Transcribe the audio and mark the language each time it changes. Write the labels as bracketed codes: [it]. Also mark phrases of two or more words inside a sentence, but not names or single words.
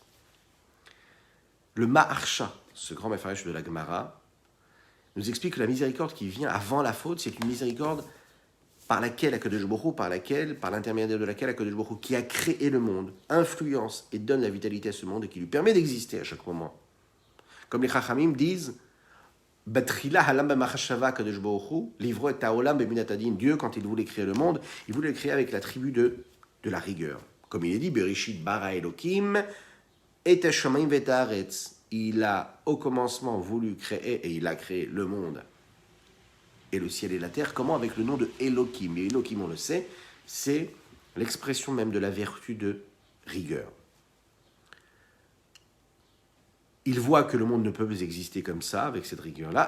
[fr] Le Maharsha, ce grand Mefarech de la Gemara, nous explique que la miséricorde qui vient avant la faute, c'est une miséricorde par l'intermédiaire de laquelle Akadosh Baruch Hu, qui a créé le monde, influence et donne la vitalité à ce monde et qui lui permet d'exister à chaque moment. Comme les Chachamim disent, [he] בתחילה עלה במחשבה הקדוש ברוך הוא, לבראות את העולם במידת הדין. [fr] Dieu, quand il voulait créer le monde, il voulait le créer avec l'attribut de la rigueur. Comme il est dit, [he] בראשית ברא אלוקים את השמים ואת הארץ. [fr] Il a au commencement voulu créer et il a créé le monde et le ciel et la terre. Comment? Avec le nom de Elokim. Et Elokim, on le sait, c'est l'expression même de la vertu de rigueur. Il voit que le monde ne peut exister comme ça, avec cette rigueur-là.